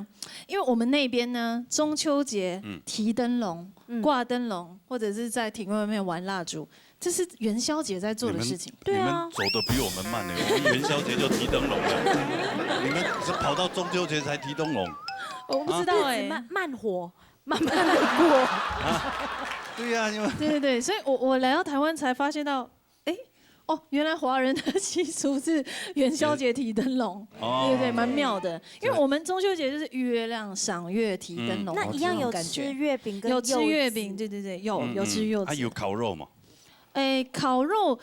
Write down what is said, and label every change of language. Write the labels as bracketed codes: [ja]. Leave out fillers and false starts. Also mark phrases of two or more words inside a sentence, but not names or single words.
[zh] 因為我們那邊呢，中秋節提燈籠、掛燈籠，或者是在庭院外面玩蠟燭，這是元宵節在做的事情。對啊，你們走得比我們慢呢，我們元宵節就提燈籠了，你們是跑到中秋節才提燈籠。我不知道哎，慢火。慢慢過啊，對呀，因為對，所以我來到台灣才發現到，哎， 哦，原来华人的习俗是元宵节提灯笼，对对对，蛮妙的。因为我们中秋节就是月亮赏月提灯笼，那一样有感吃觉。月饼跟有吃月柚饼，子对对对，有吃柚子。有烤肉吗？烤肉